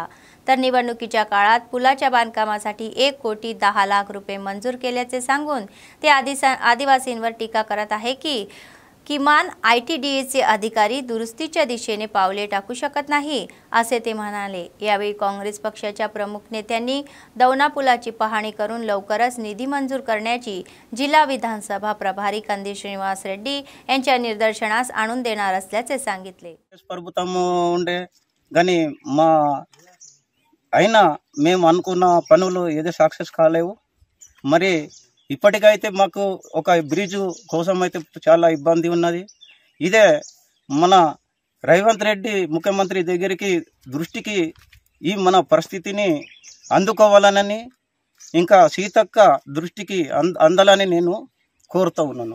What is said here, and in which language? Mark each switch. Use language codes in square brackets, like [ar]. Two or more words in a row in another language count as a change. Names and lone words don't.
[mr] तर निवडणुकीच्या काळात पुलाच्या बांधकामासाठी 1 कोटी 10 लाख रुपये मंजूर केल्याचे सांगून ते आदिवासींवर टीका करत आहे की किमान ITDAचे अधिकारी दुरुस्तीच्या दिशेने पावले टाकू शकत नाही असे ते म्हणाले। यावेळी काँग्रेस पक्षाच्या प्रमुख नेत्यांनी दौना पुलाची पाहणी करून लवकरच निधी मंजूर करण्याची जिल्हा विधानसभा प्रभारी कंदी श्रीनिवास रेड्डी यांच्या निदर्शनास आणून देणार असल्याचे सांगितले। [te] ఉండే గాని మా అయినా మేము అనుకున్న పనులు ఏదో సక్సెస్ కాలేవు। మరి ఇప్పటికైతే మాకు ఒక బ్రిడ్జ్ కోసం అయితే చాలా ఇబ్బంది ఉన్నది। ఇదే మన రేవంత్ రెడ్డి ముఖ్యమంత్రి దగ్గరికి దృష్టికి ఈ మన పరిస్థితిని అందుకోవాలని ఇంకా సీతక్క దృష్టికి అందాలని నేను కోరుతా ఉన్నాను।